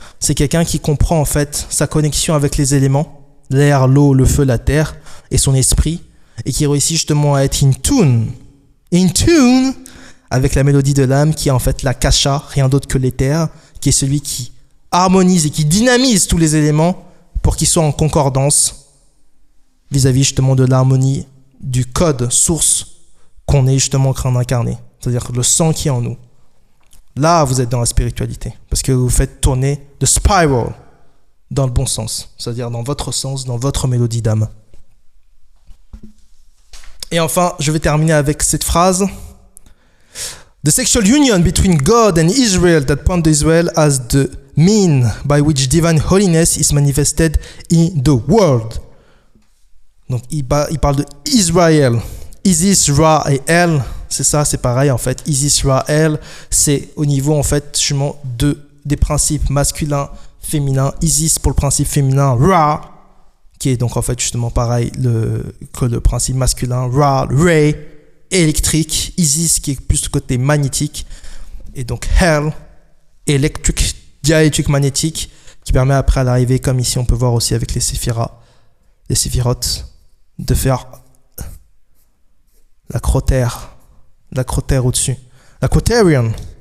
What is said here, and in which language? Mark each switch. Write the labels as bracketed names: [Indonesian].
[French] C'est quelqu'un qui comprend en fait sa connexion avec les éléments, l'air, l'eau, le feu, la terre et son esprit, et qui réussit justement à être [English] in tune [French] avec la mélodie de l'âme qui est en fait la kasha, rien d'autre que l'éther, qui est celui qui harmonise et qui dynamise tous les éléments pour qu'ils soient en concordance vis-à-vis justement de l'harmonie du code source qu'on est justement en train d'incarner, c'est-à-dire le sang qui est en nous. Là, vous êtes dans la spiritualité, parce que vous faites tourner [English] the spiral [French] dans le bon sens, c'est-à-dire dans votre sens, dans votre mélodie d'âme. Et enfin, je vais terminer avec cette phrase. [English] The sexual union between God and Israel that point to Israel as the mean by which divine holiness is manifested in the world. [French] Donc, il parle de Israël. Isis, Ra et El, c'est ça, c'est pareil en fait. Isis, Ra, El, c'est au niveau en fait justement des principes masculins, féminins. Isis pour le principe féminin, Ra, qui est donc en fait justement pareil que le principe masculin, Ra, Ray, électrique, Isis qui est plus du côté magnétique, et donc Hell, électrique, diélectrique magnétique, qui permet après d'arriver, comme ici on peut voir aussi avec les séphirotes, de faire la crotère au-dessus, la crotérion.